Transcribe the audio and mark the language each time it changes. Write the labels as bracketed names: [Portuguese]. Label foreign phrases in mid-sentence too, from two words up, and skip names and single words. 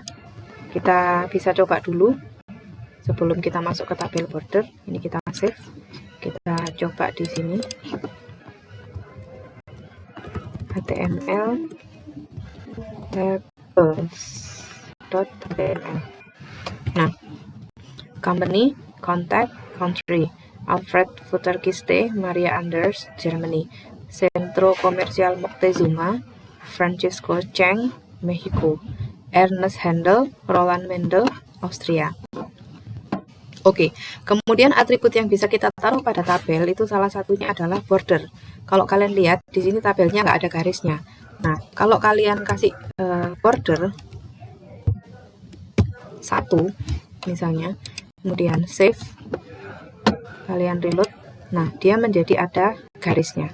[Indonesian] Kita bisa coba dulu sebelum kita masuk ke tabel border. Ini kita save. Kita coba di sini. HTML tables.html. Nah, company, [English] contact, country, [Indonesian] Alfred Futterkiste, Maria Anders, Germany, Centro Comercial Moctezuma, Francisco Cheng, Mexico, Ernest Handel, Roland Mendel, Austria. Oke, kemudian atribut yang bisa kita taruh pada tabel itu salah satunya adalah border. Kalau kalian lihat di sini tabelnya nggak ada garisnya. Nah, kalau kalian kasih border 1 misalnya, kemudian save, kalian reload, nah dia menjadi ada garisnya.